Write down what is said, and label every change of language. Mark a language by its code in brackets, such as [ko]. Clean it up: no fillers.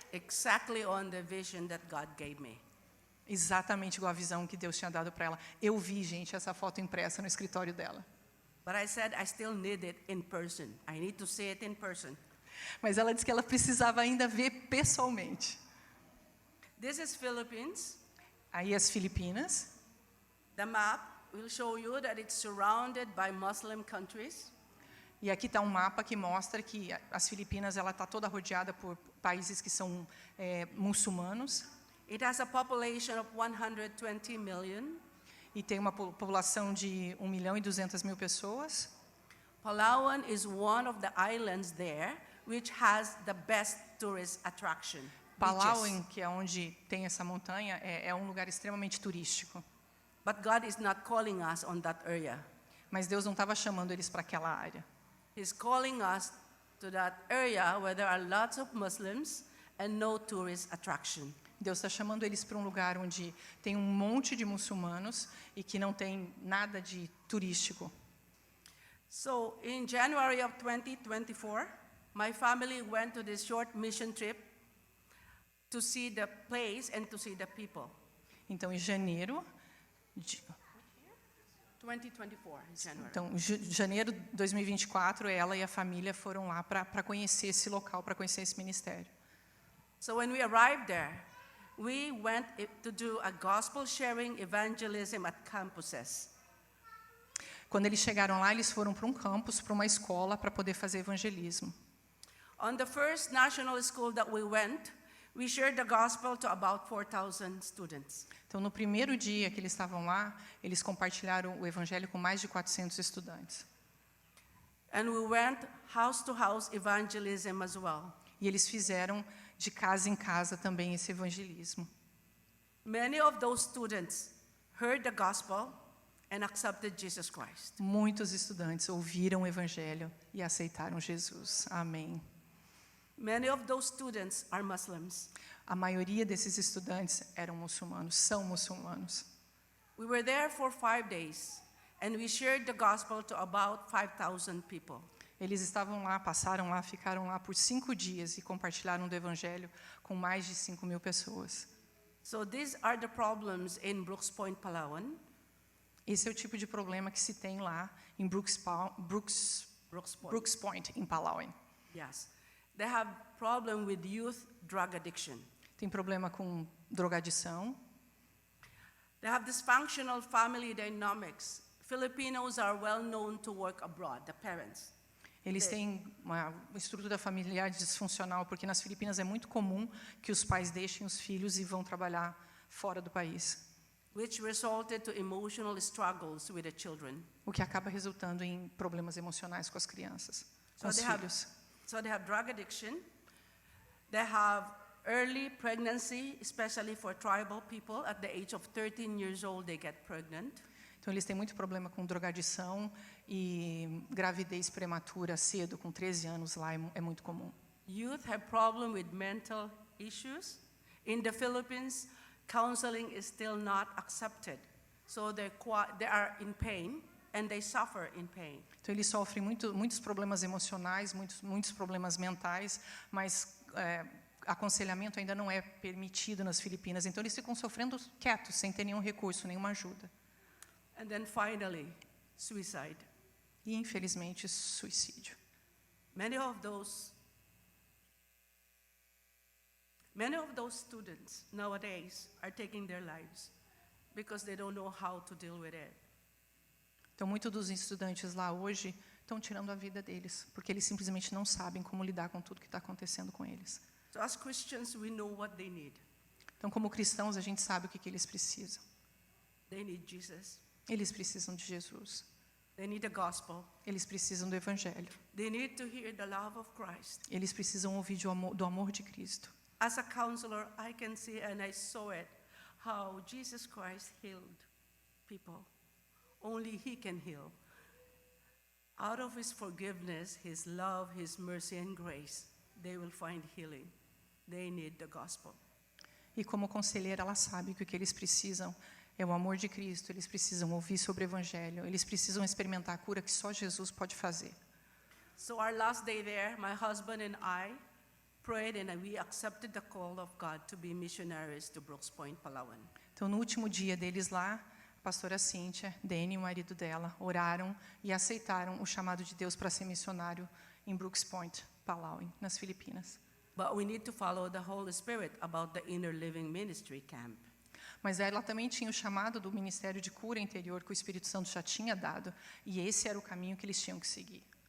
[en] Exactly on the vision that God gave me. [pt] Exatamente igual a visão que Deus tinha dado para ela. Eu vi, gente, essa foto impressa no escritório dela. [en] But I said I still need it in person. I need to see it in person. [pt] Mas ela disse que ela precisava ainda ver pessoalmente. [en] This is Philippines. [pt] Aí as Filipinas. [en] The map will show you that it's surrounded by Muslim countries. [pt] E aqui está um mapa que mostra que as Filipinas ela está toda rodeada por países que são muçulmanos. [en] It has a population of 120 million. [pt] E tem uma população de 1.200.000 pessoas. [en] Palawan is one of the islands there which has the best tourist attraction. [pt] Palawan, que é onde tem essa montanha, é um lugar extremamente turístico. [en] But God is not calling us on that area. [pt] Mas Deus não estava chamando eles para aquela área. [en] He's calling us to that area where there are lots of Muslims and no tourist attraction. [pt] Deus está chamando eles para um lugar onde tem um monte de muçulmanos e que não tem nada de turístico. [en] So in January of 2024, my family went to this short mission trip to see the place and to see the people. [pt] Então, em janeiro, de [en] 2024, in January. [pt] então, janeiro de 2024, ela e a família foram lá para conhecer esse local, para conhecer esse ministério. [en] So when we arrived there, we went to do a gospel sharing evangelism at campuses. [pt] Quando eles chegaram lá, eles foram para um campus, para uma escola, para poder fazer evangelismo. [en] On the first national school that we went, we shared the gospel to about 4,000 students. [pt] Então, no primeiro dia que eles estavam lá, eles compartilharam o evangelho com mais de 400 estudantes. [en] And we went house to house evangelism as well. [pt] E eles fizeram de casa em casa também esse evangelismo. [en] Many of those students heard the gospel and accepted Jesus Christ. [pt] Muitos estudantes ouviram o evangelho e aceitaram Jesus. Amém. [en] Many of those students are Muslims. [pt] A maioria desses estudantes eram muçulmanos, são muçulmanos. [en] We were there for 5 days, and we shared the gospel to about 5,000 people. [pt] Eles estavam lá, passaram lá, ficaram lá por 5 dias e compartilharam do evangelho com mais de 5.000 pessoas. [en] So these are the problems in Brooks Point, Palawan. [pt] Esse é o tipo de problema que se tem lá em Brooks Point, em Palawan. [en] Yes. They have problem with youth drug addiction. [pt] Tem problema com drogadição. [en] They have dysfunctional family dynamics. Filipinos are well known to work abroad, the parents. [pt] Eles têm uma estrutura familiar disfuncional, porque nas Filipinas é muito comum que os pais deixem os filhos e vão trabalhar fora do país. [en] Which resulted to emotional struggles with the children. [pt] O que acaba resultando em problemas emocionais com as crianças, com os filhos. [en] So they have drug addiction. They have early pregnancy, especially for tribal people. At the age of 13 years old, they get pregnant. [pt] Então, eles têm muito problema com drogadição e gravidez prematura cedo, com 13 anos lá, é muito comum. [en] Youth have problem with mental issues. In the Philippines, counseling is still not accepted. So they are in pain and they suffer in pain. [pt] Então, eles sofrem muitos problemas emocionais, muitos problemas mentais, mas aconselhamento ainda não é permitido nas Filipinas. Então, eles ficam sofrendo quietos, sem ter nenhum recurso, nenhuma ajuda. [en] And then finally, suicide. [pt] E, infelizmente, suicídio. [en] Many of those students nowadays are taking their lives because they don't know how to deal with it. [pt] Então, muitos dos estudantes lá hoje estão tirando a vida deles, porque eles simplesmente não sabem como lidar com tudo que está acontecendo com eles. [en] So as Christians, we know what they need. [pt] Então, como cristãos, a gente sabe o que eles precisam. [en] They need Jesus. [pt] Eles precisam de Jesus. [en] They need the gospel. [pt] Eles precisam do evangelho. [en] They need to hear the love of Christ. [pt] Eles precisam ouvir do amor de Cristo. [en] As a counselor, I can see and I saw it, how Jesus Christ healed people. Only He can heal. Out of His forgiveness, His love, His mercy and grace, they will find healing. They need the gospel. [pt] E como conselheira, ela sabe que o que eles precisam é o amor de Cristo. Eles precisam ouvir sobre o evangelho. Eles precisam experimentar a cura que só Jesus pode fazer. [en] So our last day there, my husband and I prayed and we accepted the call of God to be missionaries to Brooks Point, Palawan. [pt] Então, no último dia deles lá, a pastora Cíntia, Danny e o marido dela, oraram e aceitaram o chamado de Deus para ser missionário em Brooks Point, Palawan, nas Filipinas. [en] But we need to follow the Holy Spirit about the Inner Living Ministry camp. [pt] Mas ela também tinha o chamado do Ministério de Cura Interior que o Espírito Santo já tinha dado, e esse era o caminho que eles tinham que seguir.